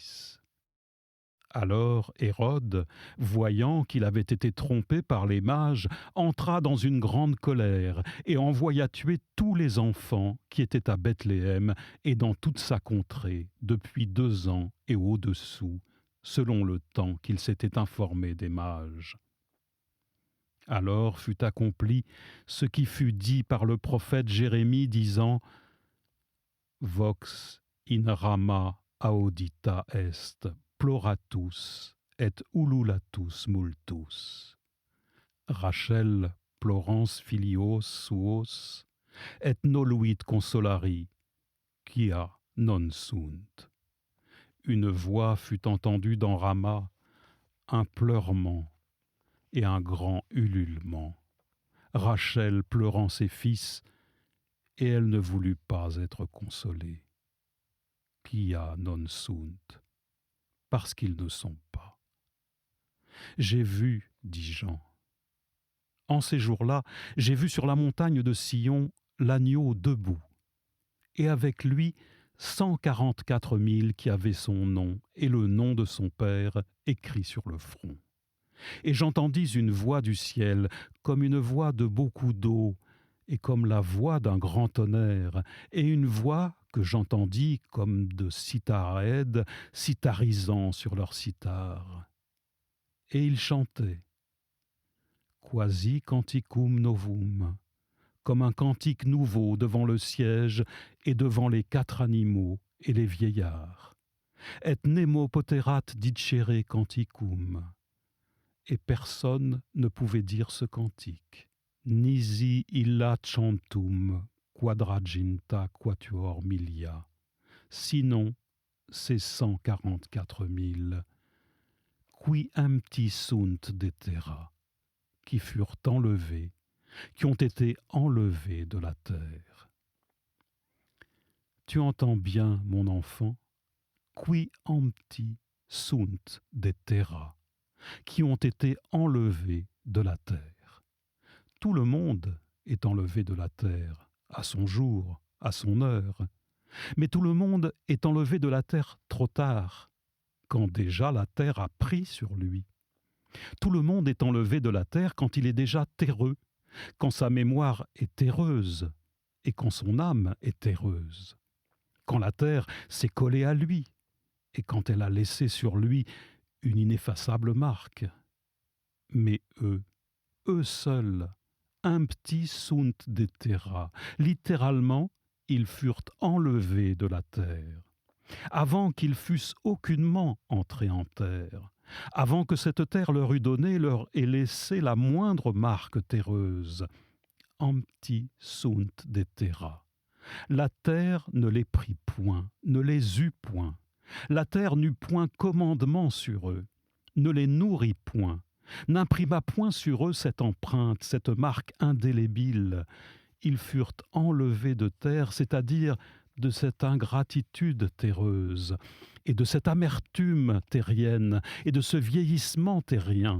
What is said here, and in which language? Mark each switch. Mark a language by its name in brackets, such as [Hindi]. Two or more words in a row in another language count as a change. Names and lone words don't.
[French] » Alors Hérode, voyant qu'il avait été trompé par les mages, entra dans une grande colère et envoya tuer tous les enfants qui étaient à Bethléem et dans toute sa contrée, depuis 2 ans et au-dessous, selon le temps qu'il s'était informé des mages. Alors fut accompli ce qui fut dit par le prophète Jérémie, disant « [Latin] Vox in Rama audita est, ploratus et ululatus multus. Rachel plorans filios suos, et noluit consolari, quia non sunt. [French] » Une voix fut entendue dans Rama, un pleurement et un grand ululement. Rachel pleurant ses fils, et elle ne voulut pas être consolée. [Latin] Quia non sunt. [French] Parce qu'ils ne sont pas. J'ai vu, dit Jean. En ces jours-là, j'ai vu sur la montagne de Sion l'agneau debout, et avec lui 144 000 qui avaient son nom et le nom de son père écrit sur le front. Et j'entendis une voix du ciel, comme une voix de beaucoup d'eau, et comme la voix d'un grand tonnerre, et une voix que j'entendis comme de citharèdes citharisant sur leur cithare. Et ils chantaient [Latin] Quasi canticum novum, [French] comme un cantique nouveau devant le siège et devant les 4 animaux et les vieillards. [Latin] Et nemo poterat dicere canticum. [French] Et personne ne pouvait dire ce cantique. [Latin] Nisi illa chantum quadraginta quatuor milia. [French] Sinon, ces 144 000, [Latin] qui empti sunt de terra, [French] qui furent enlevés, qui ont été enlevés de la terre. Tu entends bien, mon enfant, [Latin] qui empti sunt de terra, [French] qui ont été enlevés de la terre. Tout le monde est enlevé de la terre, à son jour, à son heure. Mais tout le monde est enlevé de la terre trop tard, quand déjà la terre a pris sur lui. Tout le monde est enlevé de la terre quand il est déjà terreux, quand sa mémoire est terreuse et quand son âme est terreuse, quand la terre s'est collée à lui et quand elle a laissé sur lui une ineffaçable marque. Mais eux seuls, [Latin] impti sunt de terra, [French] littéralement, ils furent enlevés de la terre, avant qu'ils fussent aucunement entrés en terre, avant que cette terre leur eût donné, leur ait laissé la moindre marque terreuse. [Latin] Empti sunt de terra. [French] La terre ne les prit point, ne les eut point. La terre n'eut point commandement sur eux, ne les nourrit point, n'imprima point sur eux cette empreinte, cette marque indélébile. Ils furent enlevés de terre, c'est-à-dire de cette ingratitude terreuse, et de cette amertume terrienne, et de ce vieillissement terrien.